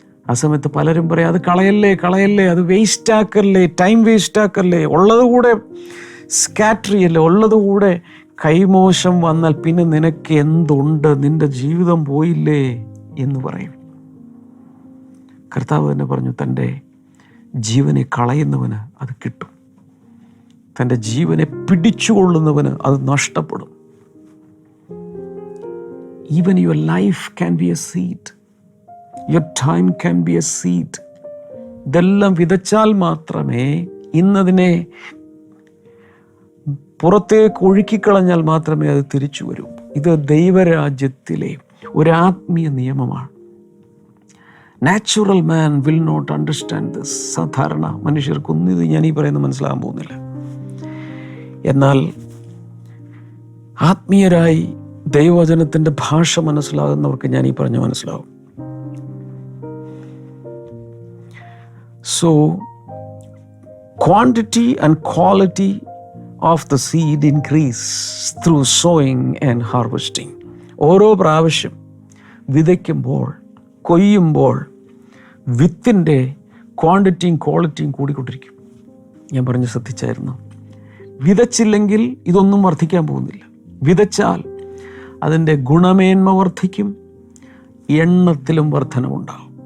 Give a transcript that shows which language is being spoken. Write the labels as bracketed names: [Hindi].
[Malayalam] ആ സമയത്ത് പലരും പറയും, അത് കളയല്ലേ, അത് വേസ്റ്റ് ആക്കല്ലേ, ടൈം വേസ്റ്റ് ആക്കല്ലേ, ഉള്ളതുകൂടെ സ്കാറ്റർ ചെയ്യല്ലേ, ഉള്ളതുകൂടെ കൈമോശം വന്നാൽ പിന്നെ നിനക്ക് എന്തുണ്ട്, നിന്റെ ജീവിതം പോയില്ലേ എന്ന് പറയും. കർത്താവ് തന്നെ പറഞ്ഞു, തൻ്റെ ജീവനെ കളയുന്നവന് അത് കിട്ടും, തൻ്റെ ജീവനെ പിടിച്ചുകൊള്ളുന്നവന് അത് നഷ്ടപ്പെടും. [English] Even your life can be a seed. Your time can be a seed. [Malayalam] ഇതെല്ലാം വിതച്ചാൽ മാത്രമേ, ഇന്നതിനെ പുറത്തേക്ക് ഒഴുക്കിക്കളഞ്ഞാൽ മാത്രമേ അത് തിരിച്ചു വരൂ. ഇത് ദൈവരാജ്യത്തിലെ ഒരു ആത്മീയ നിയമമാണ്. [English] Natural man will not understand this. [Malayalam] സാധാരണ മനുഷ്യർക്കൊന്നും ഇത് ഞാൻ ഈ പറയുന്നത് മനസ്സിലാകാൻ പോകുന്നില്ല. എന്നാൽ ആത്മീയരായി ദൈവവചനത്തിൻ്റെ ഭാഷ മനസ്സിലാകുന്നവർക്ക് ഞാൻ ഈ പറഞ്ഞ മനസ്സിലാവും. [English] So quantity and quality of the seed increase through sowing and harvesting. [Malayalam] ഓരോ പ്രാവശ്യം വിതയ്ക്കുമ്പോൾ, കൊയ്യുമ്പോൾ വിത്തിൻ്റെ ക്വാണ്ടിറ്റിയും ക്വാളിറ്റിയും കൂടിക്കൊണ്ടിരിക്കും. ഞാൻ പറഞ്ഞ് ശ്രദ്ധിച്ചായിരുന്നു. വിതച്ചില്ലെങ്കിൽ ഇതൊന്നും വർദ്ധിക്കാൻ പോകുന്നില്ല. വിതച്ചാൽ അതിൻ്റെ ഗുണമേന്മ വർദ്ധിക്കും, എണ്ണത്തിലും വർധനമുണ്ടാകും.